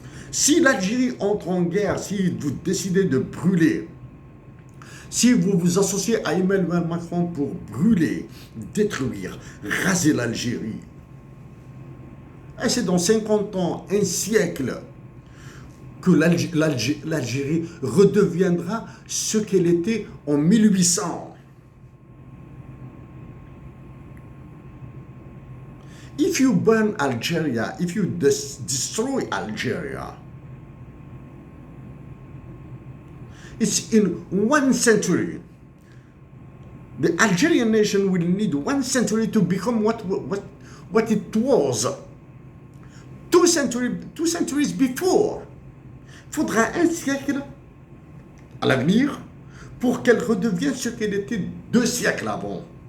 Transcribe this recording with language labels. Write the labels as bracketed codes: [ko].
[fr] Si l'Algérie entre en guerre, si vous décidez de brûler, si vous vous associez à Emmanuel Macron pour brûler, détruire, raser l'Algérie, et c'est dans 50 ans, un siècle, que l'Algérie redeviendra ce qu'elle était en 1800. [en] If you burn Algeria, if you destroy Algeria, it's in 1 century. The Algerian nation will need 1 century to become what it was 2 centuries before. [fr] Il faudra un siècle à l'avenir pour qu'elle redevienne ce qu'elle était 2 siècles avant.